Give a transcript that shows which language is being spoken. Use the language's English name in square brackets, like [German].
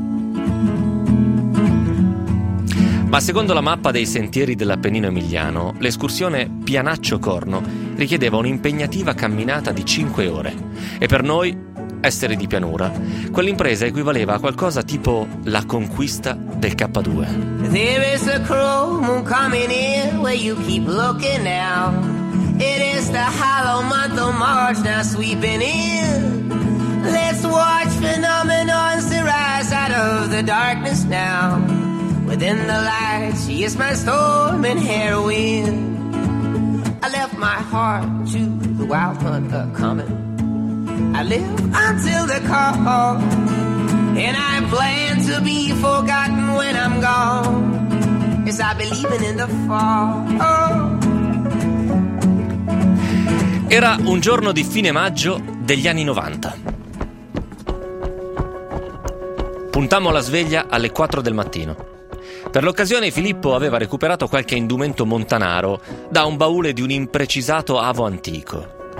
[Italian] Ma secondo la mappa dei sentieri dell'Appennino Emiliano, l'escursione Pianaccio-Corno richiedeva un'impegnativa camminata di 5 ore. E per noi, essere di pianura, quell'impresa equivaleva a qualcosa tipo la conquista del K2. [English] There is a crow moon coming in where you keep looking now. It is the hollow month of March now sweeping in. Let's watch phenomenon arise out of the darkness now. Within the light she is my storm and heroine. I left my heart to the wild hunt coming. I live until the call, and I plan to be forgotten when I'm gone. Yes, I believe in the fall. Oh. [Italian] Era un giorno di fine maggio degli anni 90. Puntammo la sveglia alle 4 del mattino. Per l'occasione Filippo aveva recuperato qualche indumento montanaro da un baule di un imprecisato avo antico.